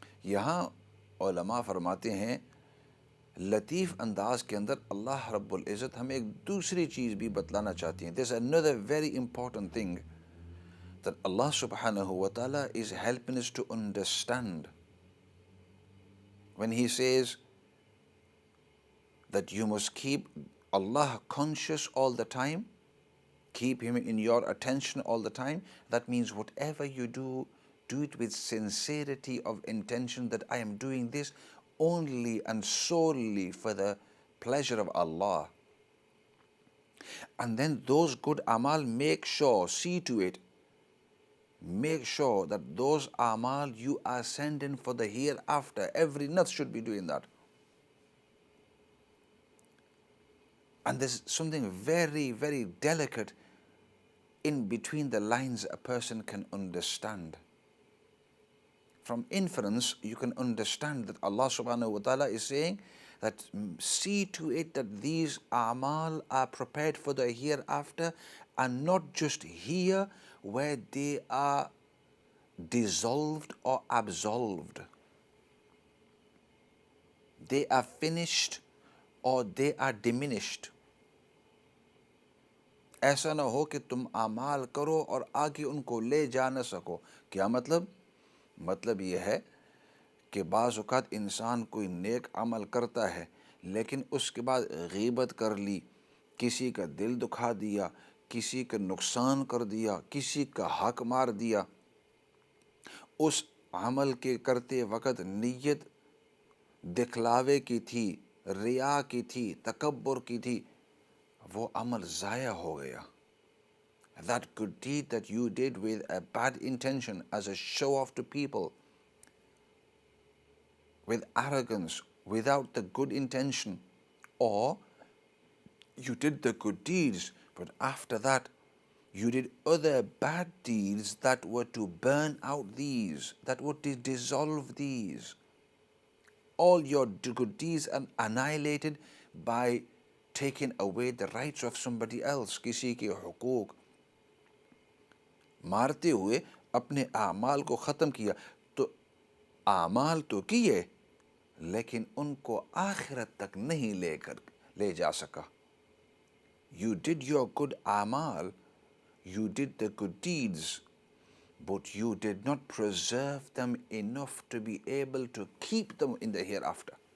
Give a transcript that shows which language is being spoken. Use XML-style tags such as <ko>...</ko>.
<ur>یہاں علماء فرماتے ہیں لطیف انداز کے اندر اللہ رب العزت ہمیں ایک دوسری چیز بھی بتلانا چاہتی ہیں۔</ur> <en>There's another very important thing that Allah subhanahu wa ta'ala is helping us to understand when He says that you must keep Allah conscious all the time, keep Him in your attention all the time. That means whatever you do, do it with sincerity of intention that I am doing this only and solely for the pleasure of Allah. And then those good amal, make sure, see to it, make sure that those amal you are sending for the hereafter. Every nafs should be doing that. And there's something very, very delicate in between the lines a person can understand. From inference, you can understand that Allah subhanahu wa ta'ala is saying that see to it that these amal are prepared for the hereafter, and not just here where they are dissolved or absolved. They are finished or they are diminished.</en> <ur>ایسا نہ ہو کہ تم اعمال کرو اور آگے ان کو لے جا نہ سکو۔ کیا مطلب؟ مطلب یہ ہے کہ بعض اوقات انسان کوئی نیک عمل کرتا ہے لیکن اس کے بعد غیبت کر لی، کسی کا دل دکھا دیا، کسی کا نقصان کر دیا، کسی کا حق مار دیا۔ اس عمل کے کرتے وقت نیت دکھلاوے کی تھی، ریا کی تھی، تکبر کی تھی، وہ عمل ضائع ہو گیا۔</ur> <en>That good deed that you did with a bad intention as a show off to people, with arrogance, without the good intention, or you did the good deeds, but after that you did other bad deeds that were to burn out these, that were to dissolve these. All your good deeds are annihilated by taking away the rights of somebody else,</en> <ur>کسی کے حقوق مارتے ہوئے اپنے اعمال کو ختم کیا۔ تو اعمال تو کیے لیکن ان کو آخرت تک نہیں لے جا سکا۔</ur> <en>You did your good amal, you did the good deeds, but you did not preserve them enough to be able to keep them in the hereafter.</en>